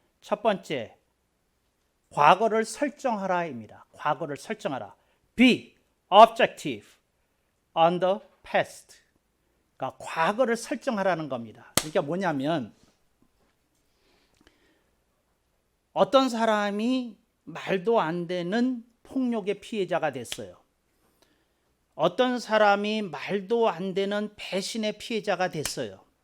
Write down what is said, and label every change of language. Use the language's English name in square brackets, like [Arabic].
[Korean] 첫 번째, 과거를 설정하라입니다. 과거를 설정하라. [English] Be objective on the past. [Korean] 그러니까 과거를 설정하라는 겁니다. 그러니까 뭐냐면 어떤 사람이 말도 안 되는 폭력의 피해자가 됐어요. 어떤 사람이 말도 안 되는 배신의 피해자가 됐어요.